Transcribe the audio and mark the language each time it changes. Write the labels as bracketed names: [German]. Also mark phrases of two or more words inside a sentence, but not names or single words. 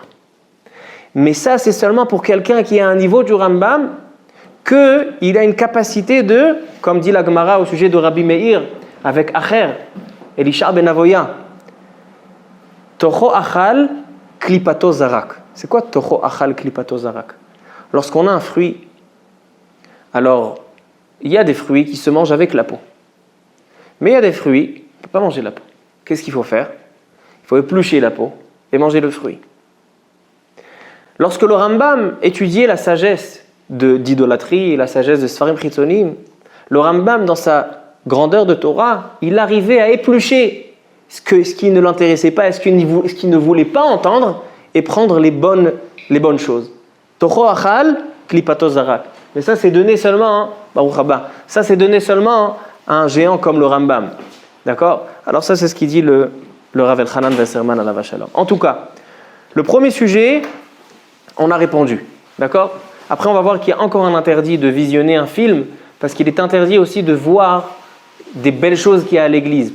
[French] Mais ça, c'est seulement pour quelqu'un qui est à un niveau du Rambam, qu'il a une capacité de, comme dit la Gemara au sujet de Rabbi Meir, avec Acher, Elisha ben Avoya, [Hebrew] תוכו אכל קליפתו זרק. [French] C'est quoi [Hebrew] תוכו אכל קליפתו זרק ? [French] Lorsqu'on a un fruit, alors il y a des fruits qui se mangent avec la peau. Mais il y a des fruits, on ne peut pas manger la peau. Qu'est-ce qu'il faut faire ? Il faut éplucher la peau et manger le fruit. Lorsque le Rambam étudiait la sagesse d'idolâtrie et la sagesse de [Hebrew] ספרים חיצוניים, [French] le Rambam, dans sa grandeur de Torah, il arrivait à éplucher ce qui ne l'intéressait pas, ce qu'il ne voulait pas entendre, et prendre les bonnes choses. [Hebrew] תוכו אכל קליפתו זרק. [French] Mais ça, c'est donné seulement, ça c'est donné seulement à un géant comme le Rambam. D'accord ? Alors ça, c'est ce qu'il dit le Rav Elchanan Wasserman [Hebrew] עליו שלום. [French] En tout cas, le premier sujet, on a répondu. D'accord ? Après, on va voir qu'il y a encore un interdit de visionner un film, parce qu'il est interdit aussi de voir des belles choses qu'il y a à l'église.